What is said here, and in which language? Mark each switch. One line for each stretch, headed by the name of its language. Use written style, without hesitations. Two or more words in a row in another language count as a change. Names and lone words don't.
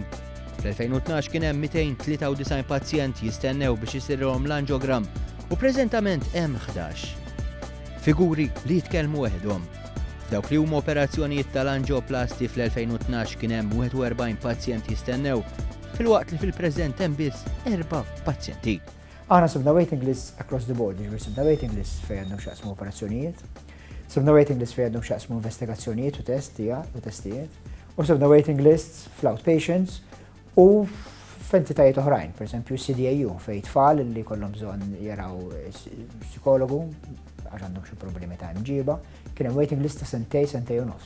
Maltese: Fl-2012 kien hemm 293 pazjent jistennew biex issirilhom l-angiogram u preżentament hemm 11. Figuri li jitkellmu weħedhom. F'dawk li huma operazzjonijiet tal-angioplasti fl-2012 kien hemm 41 pazjent jistennew, filwaqt li fil-preżent hemm biss 4 pazjenti. Aħna sibna
English: waiting list across the board,
Maltese: ġifieri sibna
English: waiting list
Maltese: fejn għandhom x'jaqsmu operazzjonijiet, sibna
English: waiting list
Maltese: fejn għandhom x'jaqsmu investigazzjonijiet u testijiet, u sibna
English: waiting lists
Maltese: fl-outpatients u f'entitajiet oħrajn, pereżempju CDAU fejn tfal li kollhom bżonn jaraw psikologu għax għandhom xi problemi ta' imġiba, kien hemm
English: waiting list
Maltese: ta' sentej u nofs.